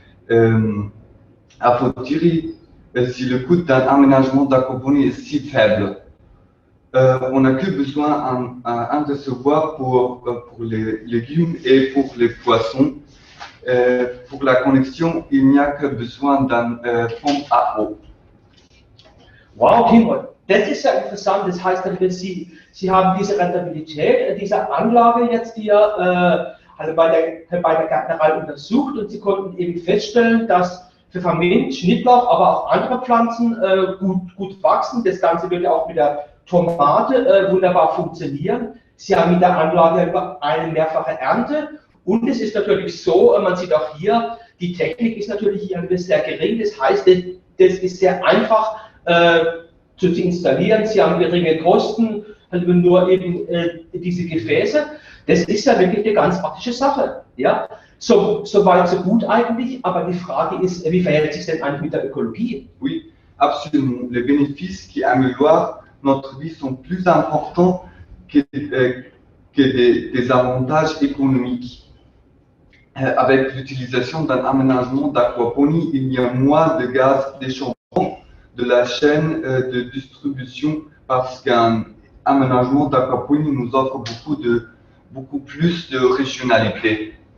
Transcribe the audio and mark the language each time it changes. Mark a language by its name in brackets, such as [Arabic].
[French] À votre dire, si le coût d'un aménagement d'aquaponie est si faible, on n'a que besoin d'un réservoir pour les légumes et pour les poissons. Pour la connexion, il n'y a que besoin d'un pompe à eau. [German] Wow, Timo, das ist ja interessant. Das heißt, Sie haben diese Rentabilität dieser Anlage jetzt hier bei der Gärtnerei untersucht und Sie konnten eben feststellen, dass Pfefferminz, Schnittlauch, aber auch andere Pflanzen gut wachsen. Das Ganze wird ja auch mit der Tomate wunderbar funktionieren. Sie haben mit der Anlage eine mehrfache Ernte. Und es ist natürlich so, man sieht auch hier, die Technik ist natürlich hier ein bisschen sehr gering. Das heißt, das ist sehr einfach zu installieren. Sie haben geringe Kosten, nur eben diese Gefäße. Das ist ja wirklich eine ganz praktische Sache. Ja? So weit, so gut eigentlich. Aber die Frage ist, wie verhält sich denn eigentlich mit der Ökologie? [French] Oui, absolument. Les bénéfices qui améliorent notre vie sont plus importants que des avantages économiques. Avec l'utilisation d'un aménagement d'aquaponie, il y a moins de gaz d'échappement de la chaîne de distribution parce qu'un aménagement d'aquaponie nous offre beaucoup plus de régionalité.